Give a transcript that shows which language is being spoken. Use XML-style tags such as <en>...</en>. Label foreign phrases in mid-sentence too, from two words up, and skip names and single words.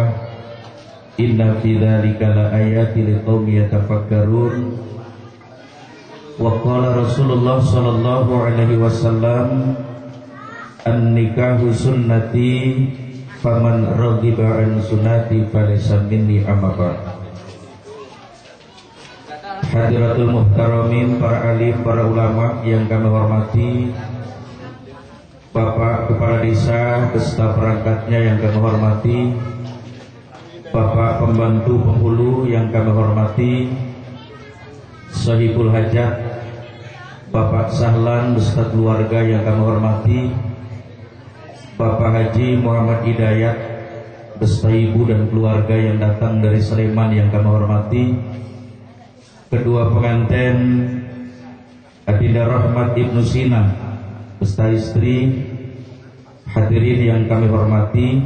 <ar>إن في ذلك لآيات لقوم يتفكرون. وقال رسول الله صلى الله عليه وسلم النكاح سنتي فمن رغب عن سنتي فليس مني أما بعد. حضرات المحترمين,</ar> <id>para alim, para ulama yang kami hormati, Bapak Kepala Desa beserta perangkatnya yang kami hormati, Bapak Pembantu Penghulu yang kami hormati, Sahibul Hajat, Bapak Sahlan beserta keluarga yang kami hormati, Bapak Haji Muhammad Hidayat beserta ibu dan keluarga yang datang dari Sleman yang kami hormati, kedua pengantin Adinda Rahmat Ibnu Sina beserta istri, hadirin yang kami hormati.</id>